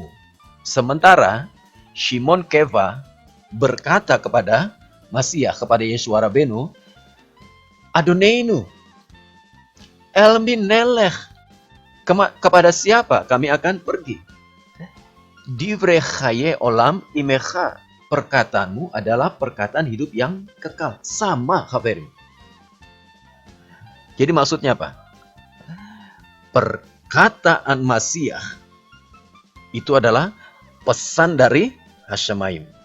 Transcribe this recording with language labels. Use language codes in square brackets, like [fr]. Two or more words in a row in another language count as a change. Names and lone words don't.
[id] Sementara Shimon Keva berkata kepada Masiah, kepada [he] ישוע רבנו, אדונינו, אל מי נלך, [id] kepada siapa kami akan pergi? [he] דברי חיי עולם עמך. [id] Perkataanmu adalah perkataan hidup yang kekal. Sama, Haverim. Jadi maksudnya apa? Perkataan Masiah itu adalah pesan dari Hashamayim.